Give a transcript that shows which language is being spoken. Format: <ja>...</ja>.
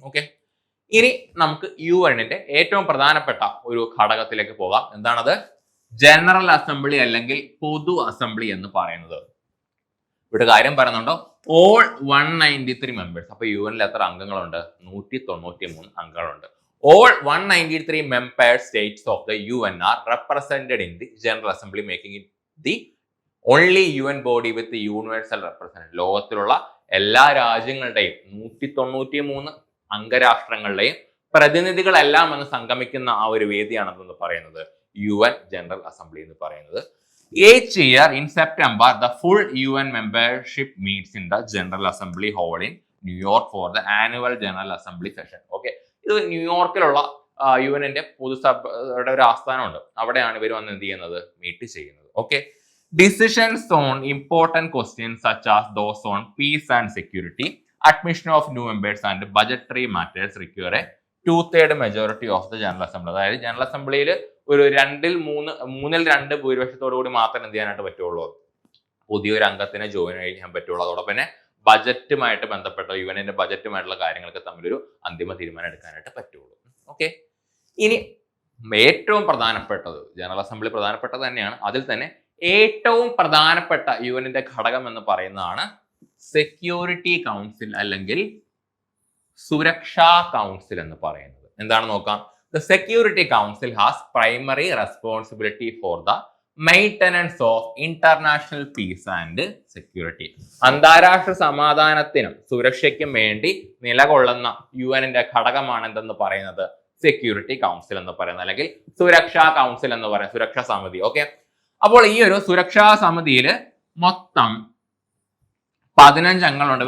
<ml>Okay, ഇനി നമുക്ക് UN ഏറ്റവും പ്രധാനപ്പെട്ട ഒരു ഘടകത്തിലേക്ക് പോകാം. എന്താണത്? ജനറൽ അസംബ്ലി അല്ലെങ്കിൽ പൊതു അസംബ്ലി എന്ന് പറയുന്നത്. ഇവിടെ കാര്യം പറയുന്നുണ്ടോ?</ml> <en>All 193 members.</en> <ml>അപ്പൊ UN എത്ര അംഗങ്ങളുണ്ട്? 193 അംഗങ്ങളുണ്ട്.</ml> <en>All 193 member states of the UN are represented in the General Assembly, making it the only UN body with the universal representation.</en> <ml>ലോകത്തിലുള്ള എല്ലാ രാജ്യങ്ങളുടെയും 193 അംഗരാഷ്ട്രങ്ങളുടെയും പ്രതിനിധികളെല്ലാം എന്ന് സംഗമിക്കുന്ന ആ ഒരു വേദിയാണെന്ന് പറയുന്നത് UN General Assembly എന്ന് പറയുന്നത്.</ml> <en>Each year in September, the full UN membership meets in the General Assembly hall in New York for the annual General Assembly session.</en> <ml>Okay, ഇത് ന്യൂയോർക്കിലുള്ള UN പൊതുസഭയുടെ ഒരു ആസ്ഥാനമുണ്ട്. അവിടെയാണ് ഇവർ വന്ന് എന്ത് ചെയ്യുന്നത്? മീറ്റ് ചെയ്യുന്നത്.</ml> <en>Okay, decisions on important questions such as those on peace and security, admission of new members and budgetary matters require a 2/3 majority of the general assembly.</en> <ml>അതായത് general അസംബ്ലിയിൽ ഒരു 2/3 ഭൂരിപക്ഷത്തോടു കൂടി മാത്രം എന്ത് ചെയ്യാനായിട്ട് പറ്റുള്ളൂ? പുതിയൊരു അംഗത്തിന് ജോയിൻ ചെയ്യാൻ പറ്റുള്ളൂ. അതോടൊപ്പം തന്നെ ബജറ്റുമായിട്ട് ബന്ധപ്പെട്ട UN ബജറ്റുമായിട്ടുള്ള കാര്യങ്ങൾക്ക് തമ്മിലൊരു അന്തിമ തീരുമാനം എടുക്കാനായിട്ട് പറ്റുള്ളൂ. ഓക്കെ, ഇനി ഏറ്റവും പ്രധാനപ്പെട്ടത്, ജനറൽ അസംബ്ലി പ്രധാനപ്പെട്ടത് തന്നെയാണ്, അതിൽ തന്നെ ഏറ്റവും പ്രധാനപ്പെട്ട UN ഘടകം എന്ന് പറയുന്നതാണ് സെക്യൂരിറ്റി കൗൺസിൽ അല്ലെങ്കിൽ സുരക്ഷാ കൗൺസിൽ എന്ന് പറയുന്നത്. എന്താണ് നോക്കാം.</ml> <en>The Security Council has primary responsibility for the maintenance of international peace and security.</en> <ml>അന്താരാഷ്ട്ര സമാധാനത്തിനും സുരക്ഷയ്ക്കും വേണ്ടി നിലകൊള്ളുന്ന UN ഘടകമാണ് എന്തെന്ന് പറയുന്നത്? സെക്യൂരിറ്റി കൗൺസിൽ എന്ന് പറയുന്നത്, അല്ലെങ്കിൽ സുരക്ഷാ കൗൺസിൽ എന്ന് പറയുന്നത്, സുരക്ഷാ സമിതി. ഓക്കെ, അപ്പോൾ ഈ ഒരു സുരക്ഷാ സമിതിയിൽ മൊത്തം 15 അംഗങ്ങളുണ്ട്.</ml>